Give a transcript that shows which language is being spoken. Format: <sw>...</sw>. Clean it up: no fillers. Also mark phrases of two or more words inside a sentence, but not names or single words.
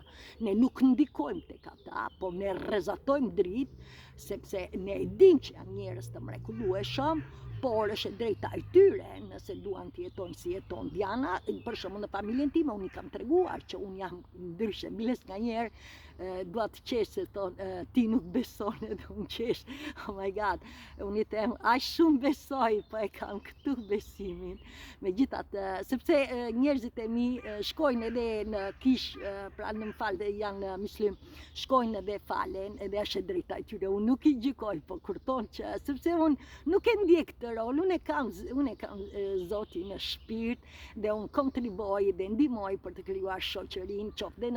<sq>Ne nuk ndikojmë tek ata, por ne rrezatojmë dritë, sepse ne e dimë që janë njerëz të mrekullueshëm, por është e drejta e tyre nëse duan të jetojnë si jeton Diana. Për shembull në familjen time unë i kam treguar që unë jam ndryshe, biles nganjëherë dua të qesh se thonë ti nuk beson edhe unë qesh.</sq> <en>Oh my god,</en> <sq>unë i them aq shumë besoj, po e kam këtu besimin. Megjithatë, sepse njerëzit e mi shkojnë edhe në kish, pra në fal janë muslim, shkojnë edhe falen, edhe është e drejta e tyre. Unë nuk i gjykoj, po kur thonë që sepse unë nuk e ndjek këtë rol, unë e kam Zotin në shpirt dhe unë kontribuoj dhe ndihmoj për të krijuar shoqërinë, qoftë dhe në</sq>